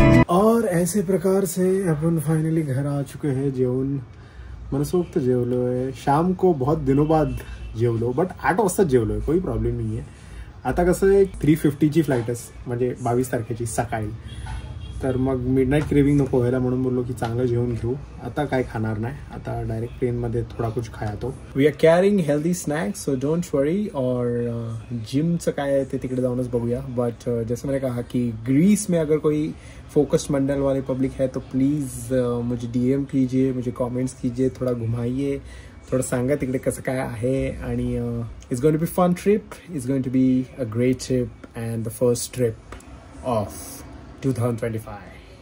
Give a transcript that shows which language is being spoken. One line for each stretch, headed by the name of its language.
Hindi: और ऐसे प्रकार से अपन फाइनली घर आ चुके हैं.
Marathi: जेवण मनसोक्त जेवलो आहे.
Hindi: शाम को बहुत दिनों बाद
Marathi: जेवलो, बट 8 वाजता जेवलो आहे. कोई प्रॉब्लेम नाही आहे. आता कसं आहे 3:50ची फ्लाईटच, म्हणजे 22 तारखेची सकाळी. तर मग मिडनाईट क्रेविंग नको व्हायला म्हणून बोललो की चांगलं जेवण घेऊ. आता काय खाणार नाही, आता डायरेक्ट प्लेनमध्ये
Hindi: थोडा कुछ खाया तो.
English: We are carrying healthy snacks, so don't worry.
Marathi: और जिमचं काय आहे ते तिकडे जाऊनच बघूया.
Hindi: बट जैसे मैंने कहा कि ग्रीस में अगर कोई फोकस्ड मंडल वाले पब्लिक है तो प्लीज़ मुझे DM कीजिए, मुझे कमेंट्स कीजिए, थोड़ा घुमाइए,
Marathi: थोडं सांगा तिकडे कसं काय आहे.
English: आणि it's going to be fun trip, it's going to be a great trip and the first trip of 2025.